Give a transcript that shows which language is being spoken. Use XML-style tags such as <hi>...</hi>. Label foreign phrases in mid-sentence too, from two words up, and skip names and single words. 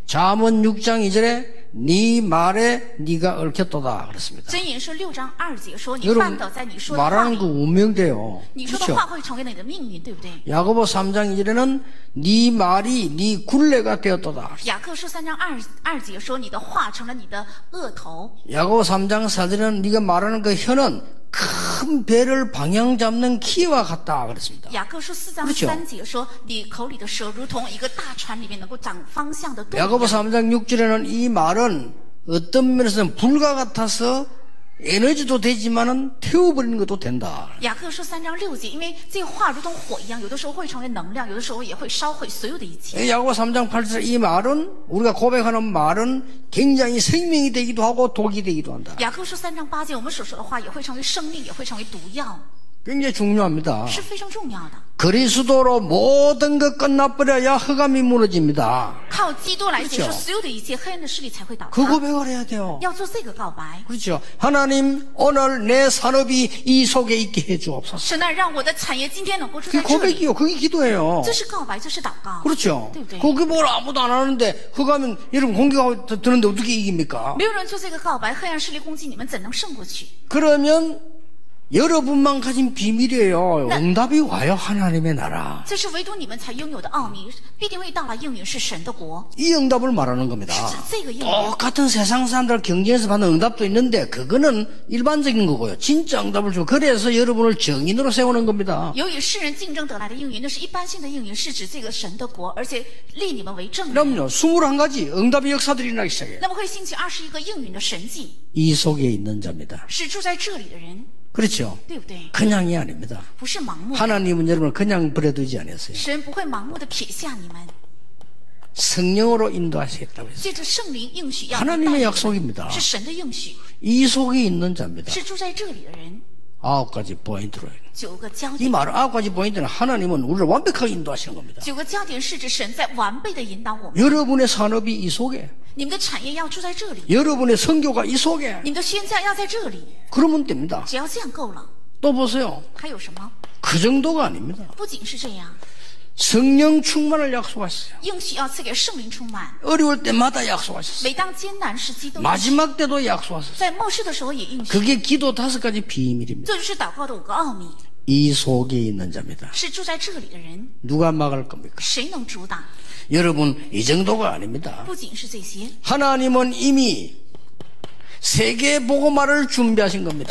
<ko>잠언 6장 2절에 네 말에 네가 얽혔도다 그랬습니다.</ko> <zh>箴言说6章2节说，你</zh> <ko>여러분</ko> <zh>绊倒在你说的话</zh> <ko>말하는</ko> <zh>里，</zh> <ko>거 운명돼요.</ko> <zh>你说的</zh> <ko>그렇죠?</ko> <zh>话会成为你的命运，对不对？</zh> <ko>야고보 3장 2절에는 네 말이 네 굴레가 되었도다.</ko> <zh>雅各书3章2节说，你的话成了你的恶头。</zh> <ko>야고보 3장 4절에는 네가 말하는 그 혀는 큰 배를 방향 잡는 키와 같다 그랬습니다.</ko> <zh>雅各书4章</zh> <ko>그렇죠</ko> <zh>3节说，你口里的舌如同一个大船里面能够掌方向的舵一</zh> <ko>야고보</ko> <zh>样。</zh> <ko>3장 6절에는 이 말은 어떤 면에서는 불과 같아서 에너지도 되지만은 태워버리는 것도 된다.</ko> <zh>雅各书3章6节，因为这话如同火一样，有的时候会成为能量，有的时候也会烧毁所有的一切。</zh> <ko>야고보 3장 8절 이 말은 우리가 고백하는 말은 굉장히 생명이 되기도 하고 독이 되기도 한다.</ko> <zh>雅各书3章8节，我们所说的话也会成为生命，也会成为毒药，</zh> <ko>굉장히 중요합니다.</ko> <zh>是非常重要的。</zh> <ko>그리스도로 모든 것 끝나버려야 흑암이 무너집니다.</ko> <zh>靠基督来结束</zh> <ko>그렇죠</ko> <zh>所有的一切，黑暗的势力才会倒</zh> <ko>그</ko> <zh>塌。</zh> <ko>고백을 해야 돼요.</ko> <zh>要做这个告白，</zh> <ko>그렇죠. 하나님 오늘 내 산업이 이 속에 있게 해주옵소서.</ko> <zh>神啊，让我的产业今天能够住</zh> <ko>그게</ko> <zh>在这里。</zh> <ko>고백이요. 그게 기도예요.</ko> <zh>这是告白，这是祷告，</zh> <ko>그렇죠.</ko> <zh>对不对？</zh> <ko>그게 뭘 아무도 안 하는데 흑암은 여러분 공격하고 드는데 어떻게 이깁니까?</ko> <zh>没有人做这个告白，黑暗势力攻击你们，怎能胜过去？</zh> <ko>그러면 여러분만 가진 비밀이에요. 응답이 와요. 하나님의 나라.</ko> <zh>这是唯独你们才拥有的奥秘，必定会到来应允是神的国。</zh> <ko>이 응답을 말하는 겁니다.</ko> <zh>是指这个应允。</zh> <ko>똑같은 세상 사람들 경쟁에서 받는 응답도 있는데 그거는 일반적인 거고요. 진짜 응답을 주고 그래서 여러분을 정인으로 세우는 겁니다.</ko> <zh>由于世人竞争得来的应允，那是一般性的应允，是指这个神的国，而且立你们为证人。</zh> <ko>그럼요. 21가지 응답의 역사들이 나기 시작해요.</ko> <zh>那么会兴起21个应允的神迹，</zh> <ko>이 속에 있는 자입니다.</ko> <zh>是住在这里的人，</zh> <ko>그렇죠.</ko> <zh>对不对？</zh> <ko>그냥이 아닙니다.</ko> <zh>不是盲目的，</zh> <ko>하나님은 여러분을 그냥 버려두지 않았어요.</ko> <zh>神不会盲目的撇下你们，</zh> <ko>성령으로 인도하시겠다고 했어요.</ko> <zh>借着圣灵应许要</zh> <ko>하나님의</ko> <zh>带</zh> <ko>약속입니다.</ko> <zh>是神的应许，</zh> <ko>이 속에 있는 자입니다.</ko> <zh>是住在这里的人。</zh> <ko>9가지 포인트로.</ko> <zh>9 个焦</zh> <ko>이</ko> <zh>点，</zh> <ko>말 9가지 포인트는 하나님은 우리를 완벽하게 인도하시는 겁니다.</ko> <zh>9个焦点是指神在完备的引导我们。</zh> <ko>여러분의 산업이 이 속에,</ko> <zh>你们的产业要住在这里，</zh> <ko>여러분의 선교가 이 속에.</ko> <zh>你们的宣教要在这里，</zh> <ko>그러면 됩니다.</ko> <zh>只要这样够了。</zh> <ko>또 보세요.</ko> <zh>还有什么？</zh> <ko>그 정도가 아닙니다.</ko> <zh>不仅是这样，</zh> <ko>성령 충만을 약속하셨어요.</ko> <zh>应许要赐给圣灵充满，</zh> <ko>어려울 때마다 약속하셨어요.</ko> <zh>每当艰难时期都应许，</zh> <ko>마지막 때도 약속하셨어요.</ko> <zh>在末世的时候也应许。</zh> <ko>그게 기도 5가지 비밀입니다.</ko> <zh>这就是祷告的5个奥秘，</zh> <ko>이 속에 있는 자입니다.</ko> <zh>是住在这里的人，</zh> <ko>누가 막을 겁니까?</ko> <zh>谁能阻挡？</zh> <ko>여러분, 이 정도가 아닙니다.</ko> <zh>不仅是这些，</zh> <ko>하나님은 이미 세계 복음화를 준비하신 겁니다.</ko>